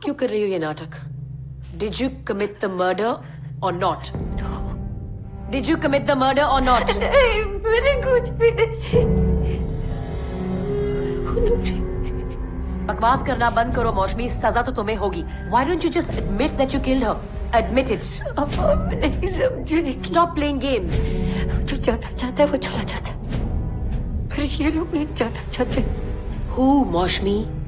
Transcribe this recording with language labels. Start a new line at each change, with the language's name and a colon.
Hindi: क्यों कर रही हो ये नाटक?
English: Did you commit the murder or not? Did you commit the murder or not?
Hindi: नहीं, मैंने कुछ भी नहीं। बकवास करना बंद करो मौशमी, सजा तो तुम्हें होगी।
English: Why don't you just admit that you killed her? Admit it.
Hindi: आप नहीं समझे।
English: Stop playing games.
Hindi: जो जाना चाहता है वो चला जाता है, पर ये लोग नहीं जाना चाहते।
English: Who, Moushumi?